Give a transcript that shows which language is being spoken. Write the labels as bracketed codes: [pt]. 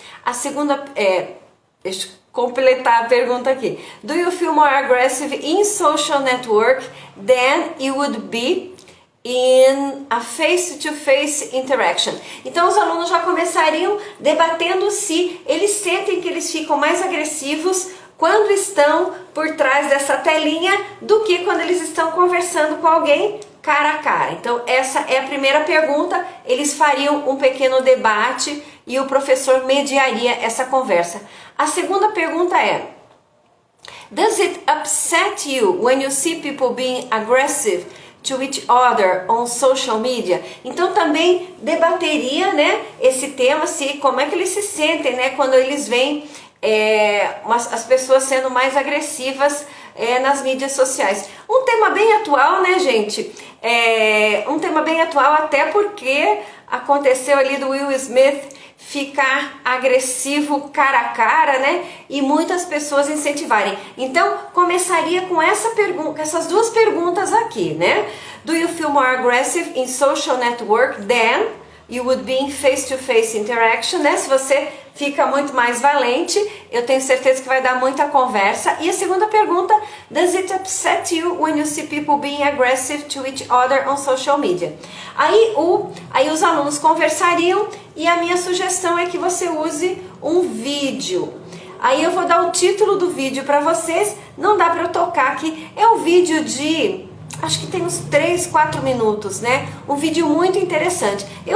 [pt] A segunda deixa eu completar a pergunta aqui. [en] Do you feel more aggressive in social network than you would be in a face-to-face interaction? [pt] Então os alunos já começariam debatendo se eles sentem que eles ficam mais agressivos quando estão por trás dessa telinha do que quando eles estão conversando com alguém cara a cara. Então essa é a primeira pergunta, eles fariam um pequeno debate e o professor mediaria essa conversa. A segunda pergunta é: [en] does it upset you when you see people being aggressive to each other on social media. [pt] Então também debateria, né, esse tema, se como é que eles se sentem, né, quando eles veem as pessoas sendo mais agressivas nas mídias sociais. Um tema bem atual, né, gente? Um tema bem atual, até porque aconteceu ali do Will Smith ficar agressivo cara a cara, né? E muitas pessoas incentivarem. Então, começaria com essas duas perguntas aqui, né? [en] Do you feel more aggressive in social network than you would be in face-to-face interaction, né? [pt] Se você fica muito mais valente, eu tenho certeza que vai dar muita conversa. E a segunda pergunta, [en] does it upset you when you see people being aggressive to each other on social media? [pt] Aí os alunos conversariam e a minha sugestão é que você use um vídeo. Aí eu vou dar o título do vídeo para vocês, não dá para eu tocar aqui, é um vídeo de... acho que tem uns 3, 4 minutos, né? Um vídeo muito interessante.